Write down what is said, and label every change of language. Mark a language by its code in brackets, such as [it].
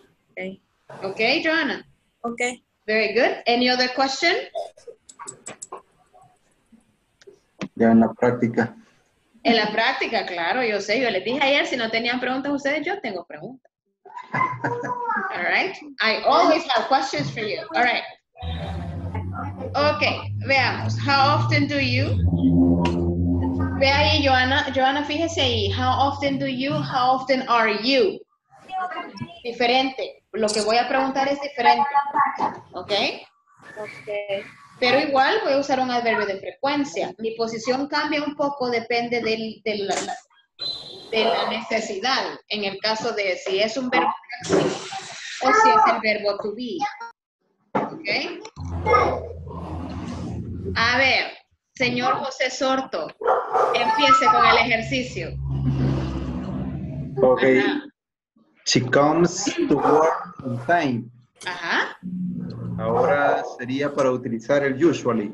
[en] Okay. ¿Ok, Joanna? Ok. Very good. Any other question? [es] Ya en la práctica. En la práctica, claro, yo sé. Yo les dije ayer, si no tenían preguntas ustedes, yo tengo preguntas. [en] All right. I always have questions for you. All right. Ok, [es] veamos. [en] How often do you? [es] Ve ahí, Joanna. Joanna, fíjese ahí. [en] How often do you? How often are you? [es] Diferente. Lo que voy a preguntar es diferente. ¿Ok? Ok. Pero igual voy a usar un adverbio de frecuencia. Mi posición cambia un poco, depende de la necesidad. En el caso de si es un verbo de acción o si es el verbo to be. ¿Ok? A ver, señor José Sorto, empiece con el ejercicio. Okay. Ajá. [en] She comes to work on time. Ajá. [es] Ahora sería para utilizar el usually.